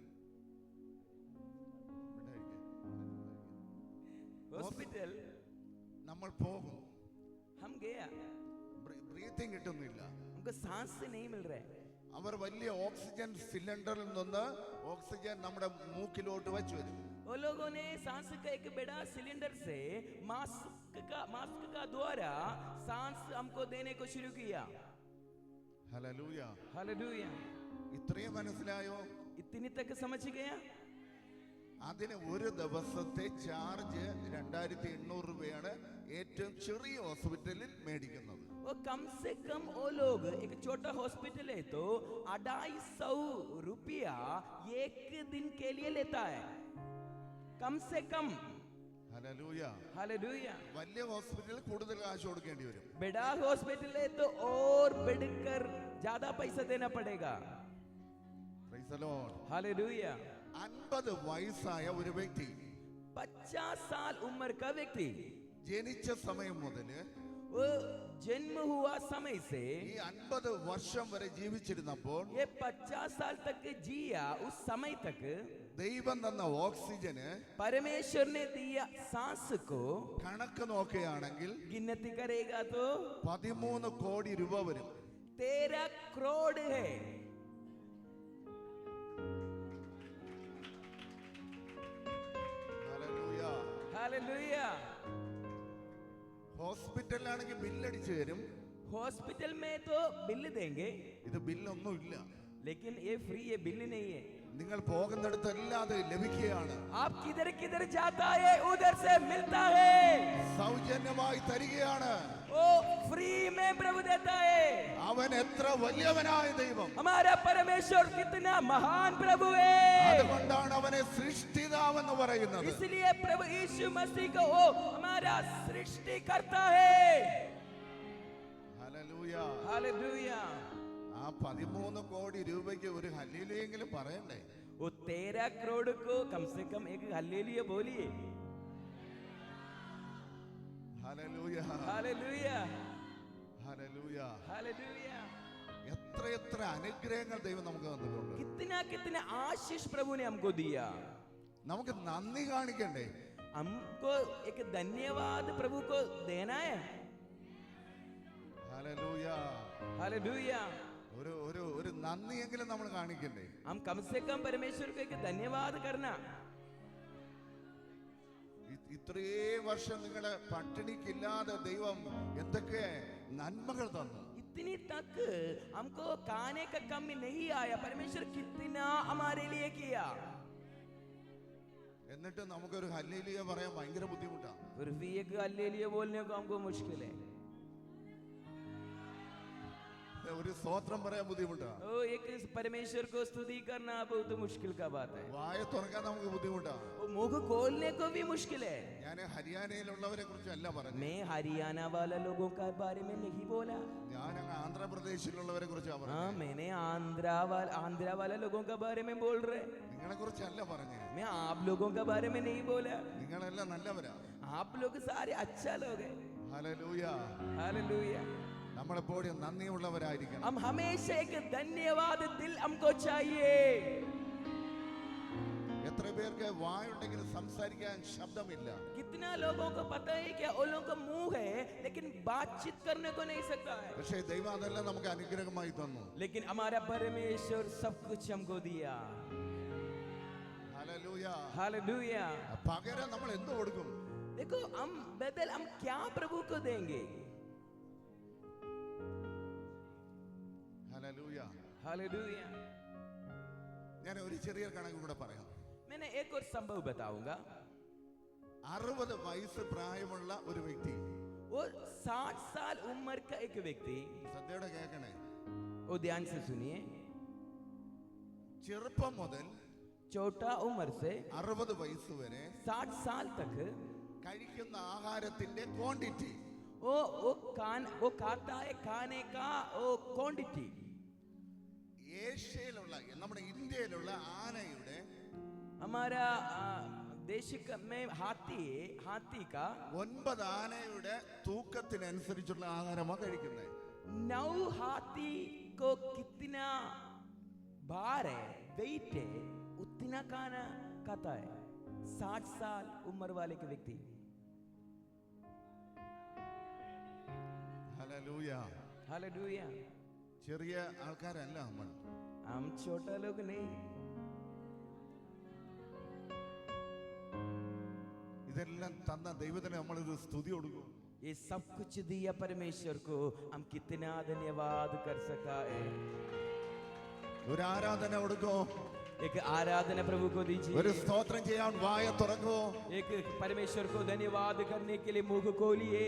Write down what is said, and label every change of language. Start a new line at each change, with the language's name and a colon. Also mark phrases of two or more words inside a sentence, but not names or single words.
Hindi: हॉस्पिटल
Malayalam: നമ്മൾ പോകും.
Hindi: हम गया,
Malayalam: ബ്രീത്തിങ് കിട്ടുന്നില്ല.
Hindi: हमको सांस नहीं मिल रहा है.
Malayalam: അവർ വലിയ ഓക്സിജൻ സിലിണ്ടറിൽ നിന്ന് ഓക്സിജൻ നമ്മുടെ മൂക്കിലോട്ട് വെച്ച് വരും.
Hindi: वो लोगों ने सांस का एक बड़ा सिलेंडर से मास्क का द्वारा सांस हमको देने को शुरू किया.
Malayalam: ഹല്ലേലൂയ.
Hindi: हालेलुया.
Malayalam: ഇത്രയും മനസ്സിലായോ?
Hindi: इतनी तक समझ गया?
Malayalam: അതിന് ഒരു ദിവസത്തെ ചാർജ് 2800 രൂപയാണ് ഏറ്റവും ചെറിയ ഹോസ്പിറ്റലിൽ മേടിക്കുന്നത്.
Hindi: वो कम से कम वो लोग एक छोटा हॉस्पिटल है तो 250 रुपया एक दिन के लिए लेता है. कम से कम.
Malayalam: ഹല്ലേലൂയ.
Hindi: हालेलुया.
Malayalam: വലിയ ഹോസ്പിറ്റലിൽ കൂടുതൽ കാശ് കൊടുക്കേണ്ടി വരും.
Hindi: बड़ा हॉस्पिटल है तो और बढ़कर ज्यादा पैसा देना पड़ेगा.
English: Praise the Lord.
Hindi: हालेलुया.
Malayalam: 50 വയസ്സായ ഒരു വ്യക്തി
Hindi: 50 साल उम्र का व्यक्ति
Malayalam: ജനിച്ച സമയം മുതൽ
Hindi: वो जन्म हुआ समय से
Malayalam: ഈ 50 വർഷം വരെ ജീവിച്ചിരുന്നപ്പോൾ
Hindi: ये 50 साल तक जिया. उस समय तक
Malayalam: ദൈവം തന്ന ഓക്സിജന്
Hindi: परमेश्वर ने दिया सांस को
Malayalam: കണക്ക് നോക്കുകയാണെങ്കിൽ
Hindi: गिनती करेगा तो
Malayalam: 13 കോടി രൂപ വരും.
Hindi: 13 करोड़ है.
Malayalam: ഹല്ലേലൂയ.
Hindi: हालेलुया.
Malayalam: ഹോസ്പിറ്റലിലാണെങ്കിൽ ബില്ലടിച്ചു തരും.
Hindi: हॉस्पिटल में तो बिल देंगे
Malayalam: ഇത് ബില്ലൊന്നും ഇല്ല.
Hindi: लेकिन ये फ्री है, बिल नहीं है.
Malayalam: നിങ്ങൾ പോകുന്നിടത്തെല്ലാം അത് ലഭിക്കുകയാണ്.
Hindi: आप किधर किधर जाता है उधर से मिलता है.
Malayalam: സൗജന്യമായി തരികയാണ്.
Hindi: वो फ्री में प्रभु देता है.
Malayalam: അവൻ എത്ര വലിയവനായ ദൈവം.
Hindi: हमारा परमेश्वर कितना महान प्रभु है.
Malayalam: അതുകൊണ്ടാണ് അവനെ സൃഷ്ടിതാവെന്ന് പറയുന്നത്.
Hindi: इसलिए प्रभु यीशु मसीह को वो हमारा सृष्टि करता है.
Malayalam: ഹല്ലേലൂയ.
Hindi: हालेलुया.
Malayalam: ആ 13 കോടി രൂപയ്ക്ക് ഒരു ഹല്ലേലൂയെങ്കിലും പറയണ്ടേ?
Hindi: वो 13 करोड़ को कम से कम एक हालेलुया बोलिए.
Malayalam: ഹല്ലേലൂയ.
Hindi: हालेलुया.
Malayalam: ഹല്ലേലൂയ.
Hindi: हालेलुया.
Malayalam: എത്ര അനുഗ്രഹങ്ങൾ ദൈവം നമുക്ക് തന്നിട്ടുണ്ട്.
Hindi: कितना कितना आशीष प्रभु ने हमको दिया.
Malayalam: നമുക്ക് നന്ദി കാണിക്കണ്ടേ?
Hindi: हमको एक धन्यवाद प्रभु को देना है।
Malayalam: ഹല്ലേലൂയ.
Hindi: हालेलुया।
Malayalam: ഒരു നന്ദിയെങ്കിലും നമ്മൾ കാണിക്കണ്ടേ?
Hindi: हम कम से कम परमेश्वर को एक धन्यवाद करना।
Malayalam: ഇത്രയും വർഷം നിങ്ങളെ പട്ടിണിക്കില്ലാതെ ദൈവം എന്തൊക്കെ നന്മകൾ തന്നു.
Hindi: इतनी तक हमको खाने का कमी नहीं आया, परमेश्वर कितना हमारे लिए किया।
Malayalam: എന്നിട്ട് നമുക്കൊരു ഹല്ലേലൂയ പറയാൻ ഭയങ്കര ബുദ്ധിമുട്ടാണ്.
Hindi: फिर भी एक हालेलुया बोलने को हमको मुश्किल है।
Malayalam: ഒരു സ്തോത്രം പറയാൻ ബുദ്ധിമുട്ടാണ്.
Hindi: ओ एक परमेश्वर को स्तुति करना बहुत मुश्किल का बात है।
Malayalam: വായ തുറക്കാൻ നമുക്ക് ബുദ്ധിമുട്ടാണ്.
Hindi: वो मुंह खोलने को भी मुश्किल है।
Malayalam: ഞാൻ ഹരിയാനയിലുള്ളവരെ കുറിച്ചല്ല പറഞ്ഞത്.
Hindi: मैं हरियाणा वाला लोगों का बारे में नहीं बोला।
Malayalam: ഞാൻ ആന്ധ്രാപ്രദേശിലുള്ളവരെ കുറിച്ചാണ് പറഞ്ഞത്.
Hindi: हाँ, मैंने आंध्रा वाला लोगों का बारे में बोल रहे।
Malayalam: നിങ്ങളെ കുറിച്ചല്ല പറഞ്ഞത്.
Hindi: मैं आप लोगों के बारे में नहीं बोला।
Malayalam: നിങ്ങളെല്ലാം നല്ലവരാ.
Hindi: आप लोग सारे अच्छा लोग हैं।
Malayalam: ഹല്ലേലൂയ.
Hindi: हालेलुया।
Malayalam: നമ്മളെപ്പോഴും നന്ദിയുള്ളവരായിരിക്കണം.
Hindi: हम हमेशा एक धन्यवाद दिल हमको चाहिए।
Malayalam: എത്ര പേർക്ക് വായുണ്ടെങ്കിലും സംസാരിക്കാൻ ശബ്ദമില്ല?
Hindi: कितना लोगों को पता है कि उन लोगों का मुंह है लेकिन बातचीत करने को नहीं सकता है।
Malayalam: പക്ഷേ ദൈവം അതെല്ലാം നമുക്ക് അനുഗ്രഹമായി തന്നു.
Hindi: लेकिन हमारा परमेश्वर सब कुछ हमको दिया।
Malayalam: ഹല്ലേലൂയ.
Hindi: हालेलुया।
Malayalam: പകരം നമ്മൾ എന്ത് കൊടുക്കും?
Hindi: देखो हम बदल हम क्या प्रभु को देंगे?
Malayalam: ഹല്ലേലൂയ.
Hindi: हालेलुया।
Malayalam: ഞാൻ ഒരു ചെറിയ കണക്ക് കൂടെ പറയാം.
Hindi: मैंने एक और संभव बताऊंगा।
Malayalam: 60 വയസ്സ് പ്രായമുള്ള ഒരു വ്യക്തി,
Hindi: और 60 साल उम्र का एक व्यक्ति,
Malayalam: ശ്രദ്ധയോടെ കേൾക്കണേ,
Hindi: वो ध्यान से सुनिए,
Malayalam: ചെറുപ്പം മുതൽ
Hindi: छोटा उम्र से
Malayalam: 60 വയസ്സ് വരെ
Hindi: 60 साल तक
Malayalam: കഴിക്കുന്ന ആഹാരത്തിന്റെ ക്വാണ്ടിറ്റി,
Hindi: वो खाता है खाने का वो क्वांटिटी,
Malayalam: ഏഷ്യയിലുള്ള നമ്മുടെ ഇന്ത്യയിലുള്ള ആനയുടെ
Hindi: हमारा देश में हाथी का
Malayalam: 9 ആനയുടെ തൂക്കത്തിനനുസരിച്ചുള്ള ആഹാരമാണ് കഴിക്കുന്നത്.
Hindi: 9 हाथी को कितना भार है, वेट है, उतना खाना खाता है 60 साल उम्र वाले के व्यक्ति।
Malayalam: ഹല്ലേലൂയ.
Hindi: हालेलुया।
Malayalam: ചെറിയ ആൾക്കാരല്ല നമ്മൾ.
Hindi: हम छोटा लोग नहीं।
Malayalam: ഇതെല്ലാം തന്ന ദൈവത്തിന് നമ്മളൊരു സ്തുതി കൊടുക്കും.
Hindi: ये सब कुछ दिया परमेश्वर को, हम कितना धन्यवाद कर सकता है।
Malayalam: ഒരു ആരാധന കൊടുക്കോ?
Hindi: एक आराधना प्रभु को दीजिए।
Malayalam: ഒരു സ്തോത്രം ചെയ്യാൻ വായ തുറക്കോ?
Hindi: एक परमेश्वर को धन्यवाद करने के लिए मुंह खोलिए।